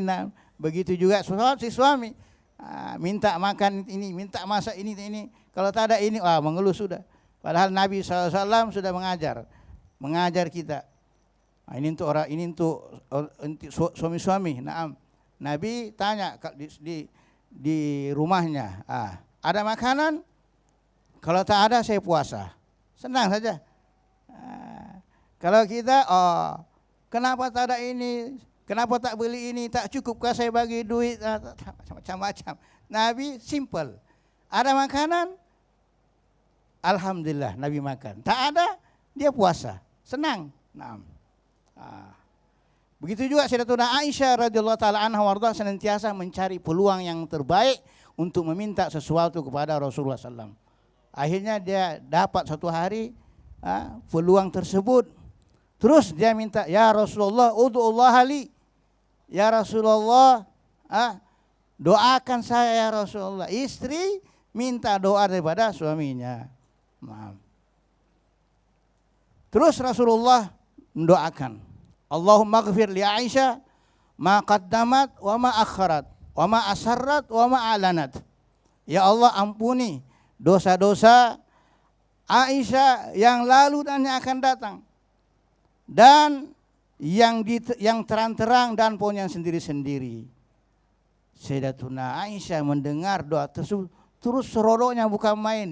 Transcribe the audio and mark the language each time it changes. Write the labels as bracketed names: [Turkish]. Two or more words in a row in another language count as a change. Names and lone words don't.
[Malay] Begitu juga si suami, minta makan ini, minta masak ini. Kalau tak ada ini, mengeluh sudah. Padahal Nabi SAW sudah mengajar kita. Ini untuk suami-suami. Nabi tanya di rumahnya, ada makanan? Kalau tak ada saya puasa. Senang saja. Kalau kita, kenapa tak ada ini? Kenapa tak beli ini? Tak cukupkah saya bagi duit? Macam-macam. Nabi simple. Ada makanan? Alhamdulillah Nabi makan. Tak ada, dia puasa. Senang. Begitu juga Sayyidatuna Aisyah [Arabic] رضي الله تعالى عنها [Malay] warda senantiasa mencari peluang yang terbaik untuk meminta sesuatu kepada Rasulullah SAW. Akhirnya dia dapat satu hari peluang tersebut. Terus dia minta, [Arabic] يا رسول الله ادع الله لي. يا رسول الله, [Malay] doakan saya [Arabic] يا رسول الله. [Malay] Istri minta doa daripada suaminya. Nah. Terus Rasulullah mendoakan, [Arabic] اللهم اغفر لعائشة ما قدمت وما أخرت وما أسررت وما أعلنت. [Malay] Ya Allah, ampuni dosa-dosa Aisyah yang lalu dan yang akan datang, dan yang terang-terang dan pun yang sendiri-sendiri. Sayyidatuna Aisyah mendengar doa tersebut, terus serodoknya bukan main.